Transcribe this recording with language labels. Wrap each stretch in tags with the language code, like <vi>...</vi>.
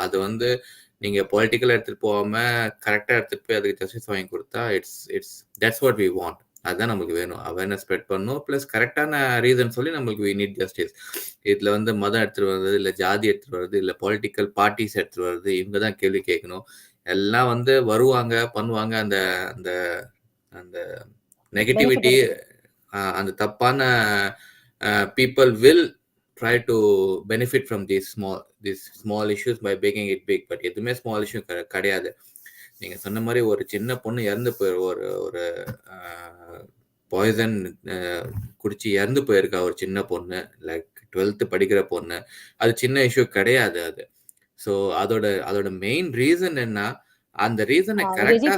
<ta>அது வந்து நீங்கள் பொலிட்டிக்கலாக எடுத்துகிட்டு போகாமல் கரெக்டாக எடுத்துகிட்டு போய் அதுக்கு ஜஸ்டிஸ் வாங்கி கொடுத்தா</ta> <en>That's what we want.</en> <ta>அதுதான் நம்மளுக்கு வேணும். அவேர்னஸ் ஸ்ப்ரெட் பண்ணணும், ப்ளஸ் கரெக்டான ரீசன் சொல்லி நம்மளுக்கு</ta> <en>We need justice.</en> <ta>இதில் வந்து மதம் எடுத்துகிட்டு வர்றது, இல்லை ஜாதி எடுத்துகிட்டு வர்றது, இல்லை பொலிட்டிக்கல் பார்ட்டிஸ் எடுத்துகிட்டு வர்றது, இவங்க தான் கேள்வி கேட்கணும். எல்லாம் வந்து வருவாங்க, பண்ணுவாங்க. அந்த அந்த அந்த நெகட்டிவிட்டி, அந்த தப்பான</ta> <en>people will try to benefit from these small issues by making it big.</en> <ta>But எதுவுமே ஸ்மால் இஷ்யூ கிடையாது. நீங்க சொன்ன மாதிரி ஒரு சின்ன பொண்ணு இறந்து ஒரு பாய்சன் குடிச்சு இறந்து போயிருக்கா ஒரு சின்ன பொண்ணு, லைக் 12th படிக்கிற பொண்ணு. அது சின்ன இஷ்யூ கிடையாது அது. ஸோ அதோட மெயின் ரீசன் என்ன, அந்த ரீசனை கரெக்டா</ta>